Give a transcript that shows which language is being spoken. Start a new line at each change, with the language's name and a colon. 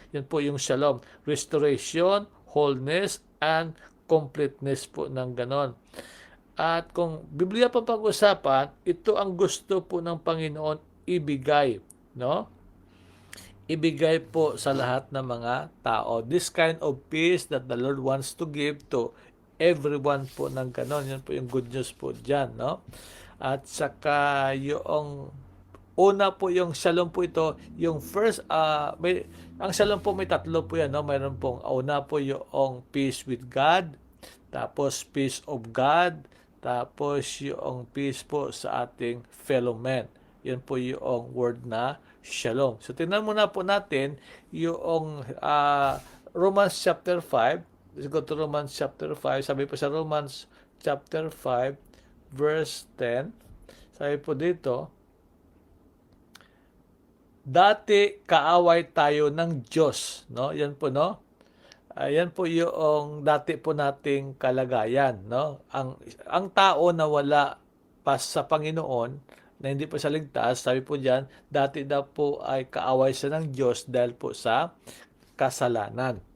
Filipino: Yan po yung shalom,
English: restoration, wholeness, and completeness
Filipino: po ng ganon. At kung Biblia pa pag-usapan, ito ang gusto po ng Panginoon ibigay, no? Ibigay po sa lahat ng mga tao.
English: This kind of peace that the Lord wants to give to everyone
Filipino: po ng ganon. Yan po yung
English: good news
Filipino: po dyan, no? At saka yung una po yung shalom po ito, yung first, ang shalom po may tatlo po yan, no? Mayroon pong una po yung
English: peace with God,
Filipino: tapos
English: peace of God,
Filipino: tapos yung peace po sa ating
English: fellow men.
Filipino: Yan po yung word na shalom. So tingnan muna po natin yung Romans chapter 5.
English: Let's go to Romans chapter 5.
Filipino: Sabi po sa Romans chapter 5 verse 10. Sabi po dito, dati kaaway tayo ng Diyos, no? Yan po, no? Ayan po yung dati po nating kalagayan, no? Ang tao na wala pa sa Panginoon, na hindi po siya ligtas, sabi po diyan, dati daw po ay kaaway siya ng Diyos dahil po sa kasalanan.